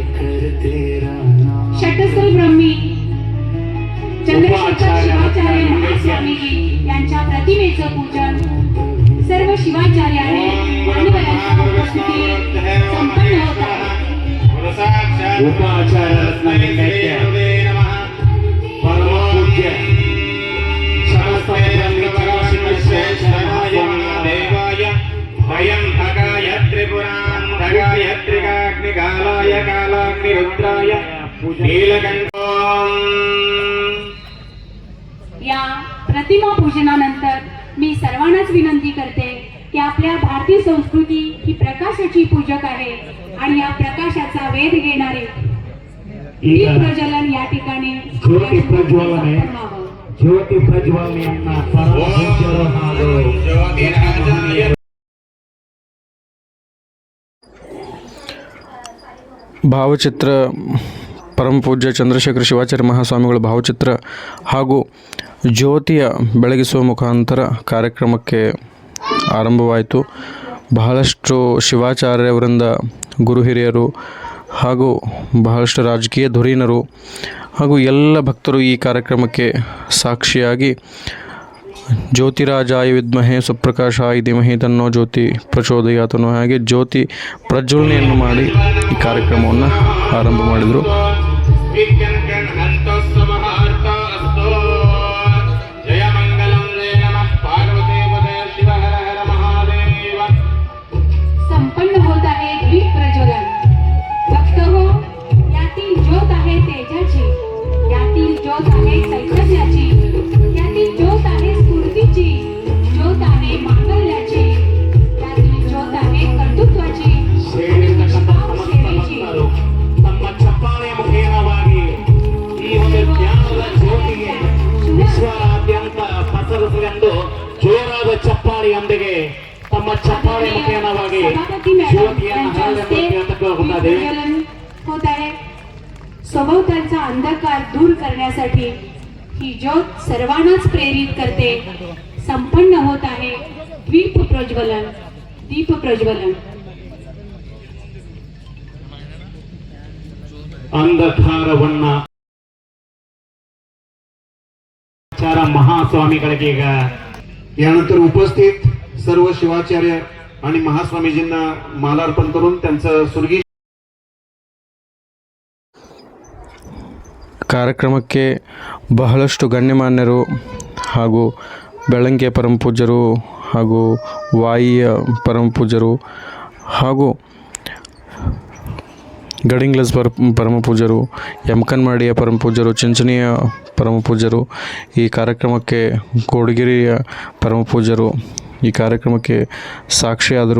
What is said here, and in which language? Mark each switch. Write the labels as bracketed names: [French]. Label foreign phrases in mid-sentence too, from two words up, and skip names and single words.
[Marathi] षटस्थल ब्रह्मी चंद्रशेखर शिवाचार्य महास्वामीजी यांच्या प्रतिमेचं पूजन सर्व शिवाचार्य आणि मान्यवरांच्या उपस्थितीत संपन्न होत आहे. उपाचार्य रत्नागिरी परमपूज्य [Sanskrit] भयं भगाय त्रिपुरां भगाय त्रिकाग्निकालाय कालाग्निरुद्राय नीलकण्ठों. [Marathi] या प्रतिमा पूजनानंतर मी सर्वांनाच विनंती करते की आपल्या भारतीय संस्कृती ही प्रकाशाची पूजक आहे आणि या प्रकाशाचा वेध घेणारे दीप प्रज्वलन या ठिकाणी ज्योती प्रज्वलने ज्योती प्रज्वलने यांना परमपूज्य [Sanskrit] ज्योतिराजाय [Kannada] ಭಾವಚಿತ್ರ ಪರಮಪೂಜ್ಯ ಚಂದ್ರಶೇಖರ ಶಿವಾಚಾರ್ಯ ಮಹಾಸ್ವಾಮಿಗಳ ಭಾವಚಿತ್ರ ಹಾಗೂ ಜ್ಯೋತಿಯ ಬೆಳಗಿಸುವ ಮುಖಾಂತರ ಕಾರ್ಯಕ್ರಮಕ್ಕೆ ಆರಂಭವಾಯಿತು. ಬಹಳಷ್ಟು ಶಿವಾಚಾರ್ಯವರಿಂದ ಗುರು ಹಿರಿಯರು ಹಾಗೂ ಬಹಳಷ್ಟು ರಾಜಕೀಯ ಧುರೀಣರು ಹಾಗೂ ಎಲ್ಲ ಭಕ್ತರು ಈ ಕಾರ್ಯಕ್ರಮಕ್ಕೆ ಸಾಕ್ಷಿಯಾಗಿ [Sanskrit] ಜ್ಯೋತಿರಾಜಾಯ ವಿದ್ಮಹೆ ಸುಪ್ರಕಾಶಾಯ ಧೀಮಹಿ ತನ್ನೋ ಜ್ಯೋತಿ ಪ್ರಚೋದಯಾತ್ [Kannada] ಅನ್ನೋ ಹಾಗೆ ಜ್ಯೋತಿ ಪ್ರಜ್ವಲನೆಯನ್ನು ಮಾಡಿ ಈ ಕಾರ್ಯಕ್ರಮವನ್ನು ಆರಂಭ ಮಾಡಿದರು. [Marathi] संपन्न होत आहे दीप प्रज्वलन. भक्त हो, यातील ज्योत आहे तेजाची, यातील ज्योत आहे चैतन्याची, यातील ज्योत आहे स्फूर्तीची, ज्योत आहे मांगल्याची, यातील ज्योत आहे कर्तृत्वाची, निष्काम सेवेची. [Kannada] ತಮ್ಮ ಚಪ್ಪಾಳೆ ಮುಖೇನವಾಗಿ ಈ ಒಂದು ಜ್ಞಾನದ ಜ್ಯೋತಿಗೆ ವಿಶ್ವಾದ್ಯಂತ ಪಸರಿಸಲೆಂದು ಜೋರಾದ ಚಪ್ಪಾಳೆಯೊಂದಿಗೆ ತಮ್ಮ ಚಪ್ಪಾಳೆ ಮುಖೇನವಾಗಿ [Marathi] सभापती मॅडम [Kannada] ಜ್ಯೋತಿಯನ್ನು [Marathi] यांच्या हस्ते [Kannada] ಹರಡಬೇಕು [Marathi] दीप [Kannada] ಹೋಗುತ್ತದೆ. [Marathi] प्रज्वलन होत आहे. सभोवतालचा अंधकार दूर करण्यासाठी ही ज्योत सर्वांनाच प्रेरित करते. संपन्न होत आहे दीप प्रज्वलन. दीप प्रज्वलन. अंधकारवನ್ನ चार महास्वामीಗಳಿಗೆ ಈಗ यानंतर उपस्थित सर्व शिवाचार्य आणि महास्वामीजींना मालार्पण करून त्यांचं स्वर्गीय [Kannada] ಕಾರ್ಯಕ್ರಮಕ್ಕೆ ಬಹಳಷ್ಟು ಗಣ್ಯಮಾನ್ಯರು ಹಾಗೂ ಬೆಳಂಗೆ ಪರಮಪೂಜ್ಯರು ಹಾಗೂ ವಾಯಿಯ ಪರಮಪೂಜ್ಯರು ಹಾಗೂ ಗಡಿಂಗ್ಲಸ್ ಪರಮಪೂಜ್ಯರು, ಯಮಕನ್ಮಾಡಿಯ ಪರಮಪೂಜ್ಯರು, ಚಿಂಚಣಿಯ ಪರಮಪೂಜ್ಯರು, ಈ ಕಾರ್ಯಕ್ರಮಕ್ಕೆ ಕೋಡಗಿರಿಯ ಪರಮಪೂಜ್ಯರು ಈ ಕಾರ್ಯಕ್ರಮಕ್ಕೆ ಸಾಕ್ಷಿಯಾದರು.